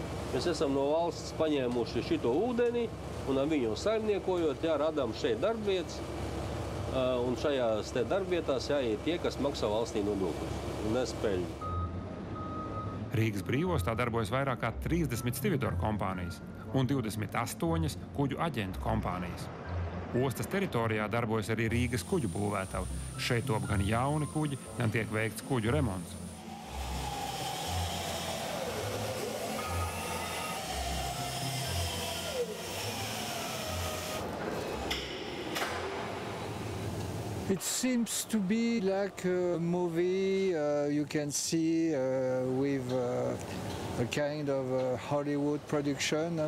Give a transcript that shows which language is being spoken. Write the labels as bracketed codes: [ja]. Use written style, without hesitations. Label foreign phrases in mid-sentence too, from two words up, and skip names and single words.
[lv] Mēs esam no valsts paņēmuši šito ūdeni un ar viņu saimniekojot, jā, radām šeit darbvietas un šajās te darbvietās jāiet tie, kas maksā valstī nodokļus un nespēļ. Rīgas brīvostā darbojas vairāk kā 30 stividoru kompānijas un 28 kuģu aģentu kompānijas. Ostas teritorijā darbojas arī Rīgas kuģu būvētavi. Šeit top gan jauni kuģi, gan tiek veikts kuģu remonts. [en] It seems to be like a movie you can see with a kind of Hollywood production.